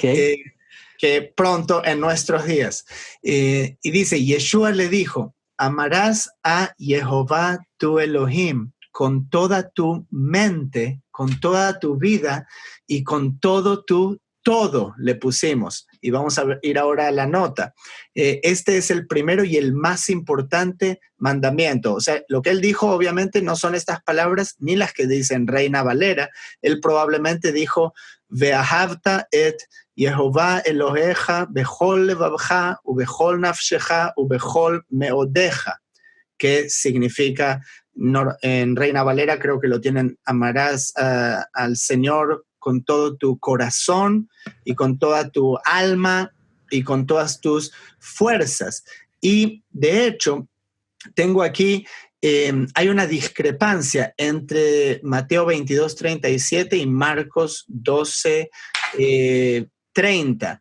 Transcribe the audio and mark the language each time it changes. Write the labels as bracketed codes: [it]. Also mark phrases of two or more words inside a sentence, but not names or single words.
[es] que pronto en nuestros días. Y dice, Yeshua le dijo, amarás a Jehová tu Elohim con toda tu mente, con toda tu vida y con todo le pusimos. Y vamos a ir ahora a la nota. Este es el primero y el más importante mandamiento. O sea, lo que él dijo obviamente no son estas palabras ni las que dicen Reina Valera. Él probablemente dijo, [he] ואהבת את יהוה אלהיך בכל לבבך ובכל נפשך ובכל מאדך, [es] que significa, en Reina Valera creo que lo tienen, amarás al Señor con todo tu corazón y con toda tu alma y con todas tus fuerzas. Y de hecho, tengo aquí, hay una discrepancia entre Mateo 22:37 y Marcos 12:30.